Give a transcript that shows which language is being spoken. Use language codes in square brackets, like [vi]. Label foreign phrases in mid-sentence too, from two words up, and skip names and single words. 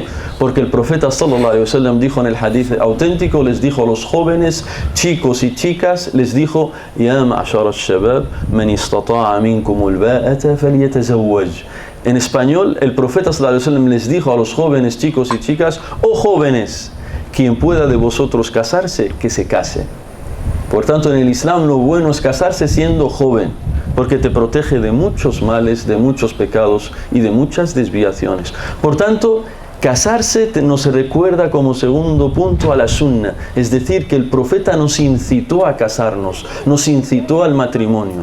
[es] Porque el profeta [ar] صلى الله عليه وسلم [es] dijo en el hadith auténtico, les dijo a los jóvenes, chicos y chicas, les dijo: [ar] يا معشر الشباب من استطاع منكم الباءة فليتزوج. [es] En español, el profeta [ar] صلى الله عليه وسلم [es] les dijo a los jóvenes, chicos y chicas: oh jóvenes, quien pueda de vosotros casarse, que se case. Por tanto, en el Islam lo bueno es casarse siendo joven, porque te protege de muchos males, de muchos pecados y de muchas desviaciones. Por tanto, casarse nos recuerda como segundo punto a la sunna, es decir, que el profeta nos incitó a casarnos, nos incitó al matrimonio.